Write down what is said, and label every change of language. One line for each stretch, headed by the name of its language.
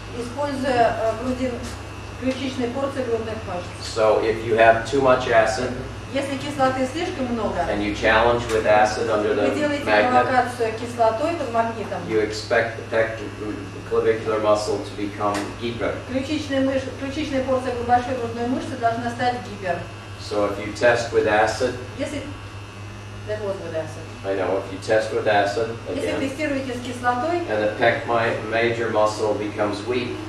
Russian: используя ключичные порции грудных мышц.
English: So if you have too much acid
Russian: Если кислоты слишком много,
English: and you challenge with acid under
Russian: вы
English: the
Russian: делаете
English: magnet,
Russian: провокацию кислотой под магнитом.
English: you expect the pectoravicular muscle to become hyper.
Russian: Ключичная порция большой грудной мышцы должна стать гипер.
English: So if you test with acid, Если that was with acid. I know, if you test with acid,
Russian: Если
English: again,
Russian: тестируете с кислотой,
English: and the pec major muscle becomes weak,